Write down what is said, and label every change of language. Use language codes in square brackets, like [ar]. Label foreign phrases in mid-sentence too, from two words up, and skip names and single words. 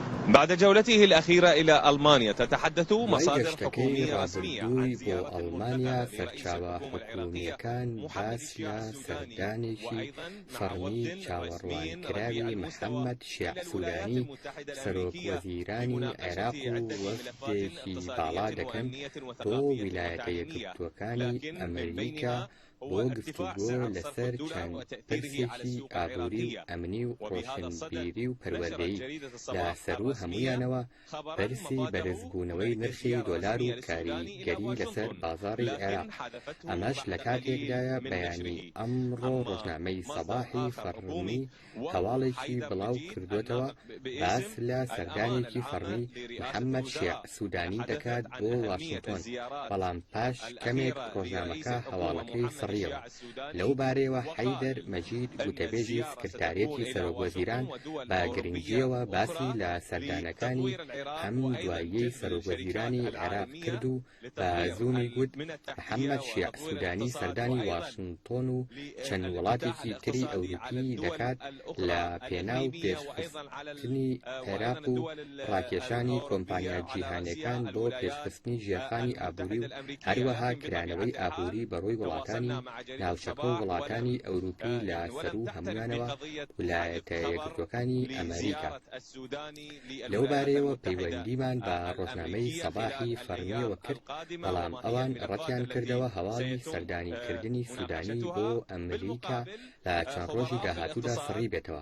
[ar] بعد جولته الأخيرة إلى ألمانيا تتحدث مصادر [ckb] گەشتەکەی [ar] حكومية رسمية عن [ckb] ڕابردووی بۆ [ar] زيارة [ckb] ئەڵمانیا [ar] مجددة لرئيس [ckb] سەرچاوە [ar] الحكومة العراقية [ckb] حکوومیەکان [ar] محمد [ckb] باس [ar] الشيع [ckb] لە [ar] السوداني، [ckb] سەردانێکی [ar] وأيضا مع [ckb] فەرمی [ar] وفد رسمي رفيع [ckb] چاوەڕوانکراوی [ar] المستوى [ckb] محەممەد شیع [ar] إلى الولايات [ckb] سودانی [ar] المتحدة [ckb] سەرۆک [ar] الأمريكية [ckb] وەزیرانی عێراق [ar] لمناقشة [ckb] و [ar] عدة ملفات [ckb] وەفدێکی باڵا [ar] اقتصادية [ckb] دەکەن [ar] وأمنية [ckb] بۆ [ar] وثقافية [ckb] ویلایەتە [ar] وتعليمية، [ckb] یەکگرتووەکانی [ar] لكن من [ckb] ئەمریکا [ar] بينها [ckb] بۆ [ar] هو ارتفاع [ckb] گفتوگۆ [ar] سعر صرف [ckb] لەسەر [ar] الدولار [ckb] چەند [ar] وتأثيره على [ckb] پرسێکی [ar] السوق [ckb] ئابووری و [ar] العراقية. [ckb] ئەمنی و [ar] وبهذا الصدد [ckb] ڕۆشنبیری و [ar] نشرت [ckb] پەروەردەیی [ar] جريدة [ckb] لە [ar] الصباح [ckb] سەر و [ar] الرسمية [ckb] هەمویانەوە [ar] خبرا [ckb] بەرسی [ar] مفاده [ckb] بەرزبوونەوەی [ar] من [ckb] نرخی [ar] الزيارة [ckb] دۆلار و [ar] الرسمية للسوداني إلى [ckb] کاریگەری لەسەر [ar] واشنطن، [ckb] بازاڕی عێراق. [ar] لكن حذفته [ckb] ئەمەش لە [ar] بعد [ckb] کاتێکدایە [ar] قليل من [ckb] بەیانی [ar] نشره. [ckb] ئەمڕۆ [ar] أما [ckb] ڕۆژنامەی [ar] مصدر [ckb] سەباحی [ar] آخر [ckb] فەرمی [ar] حكومي [ckb] هەواڵێکی [ar] حيدر [ckb] بڵاو [ar] مجيد [ckb] کردوێتەوە [ar] الناطق [ckb] باس [ar] باسم [ckb] لە [ar] الأمانة [ckb] سەردانێکی [ar] العامة [ckb] فەرمی [ar] لرئاسة [ckb] محەممەد شیع [ar] الوزراء [ckb] سودانی [ar] تحدثت [ckb] دەکات [ar] عن [ckb] بۆ [ar] أهمية [ckb] واشنگتن، [ar] الزيارات [ckb] بەڵام پاش کەمێک [ar] الأخيرة لرئيس [ckb] ڕۆژنامەکە [ar] الحكومة [ckb] هەواڵەکەی [ar] محمد [ckb] سڕیەوە. [ar] الشيع السوداني، [ckb] لەو بارەیەوە [ar] وقال [ckb] حەیدەر مەجید [ar] أن [ckb] وتەبێژی [ar] الزيارة ستكون [ckb] سکرتارێتی [ar] إلى [ckb] سەرۆک وەزیران [ar] واشنطن ودول [ckb] بە [ar] أوروبية [ckb] گرنگیەوە باسی [ar] أخرى [ckb] لە سەردانەکانی [ar] لتطوير العراق [ckb] هەم [ar] وأيضا [ckb] دواییەی [ar] جذب [ckb] سەرۆک [ar] الشركات [ckb] وەزیرانی عێراق [ar] العالمية [ckb] کرد و بە [ar] لتطوير [ckb] زوونی گوت [ar] من التحتية [ckb] محەممەد شیع [ar] وتطوير [ckb] سودانی [ar] الاقتصاد، [ckb] سەردانی [ar] وأيضا [ckb] واشنگتن و چەند [ar] للانفتاح [ckb] وڵاتێکی تری [ar] الاقتصادي على [ckb] ئەوروپی [ar] الدول [ckb] دەکات [ar] الأخرى [ckb] لە پێناو [ar] الإقليمية وأيضا على [ckb] پێشخستنی عێراق و [ar] الدول [ckb] ڕاکێشانی [ar] الأوروبية [ckb] کۆمپانیا [ar] على [ckb] جیهانیەکان [ar] رأسها [ckb] بۆ [ar] الولايات [ckb] پێشخستنی ژێرخانی ئابووری و [ar] المتحدة [ckb] هەروەها [ar] الأمريكية. لكن [ckb] کرانەوەی [ar] بطبيعة [ckb] ئابووری [ar] الحال [ckb] بەڕووی وڵاتانی [ar] تواصلنا مع جريدة [ckb] ناوچەکە و [ar] الصباح [ckb] وڵاتانی ئەوروپی لە سەر و هەمووانەوە ویلایەتە یەکگرتووەکانی ئەمریکا. لەو بارەیەوە پەیوەندیمان بە ڕۆژنامەی سەباحی فەرمیەوە کرد، بەڵام ئەوان ڕەتیان کردەوە هەواڵی سەردانیکردنی سودانی بۆ ئەمریکا لە چەند ڕۆژی داهاتوودا سڕی بێتەوە.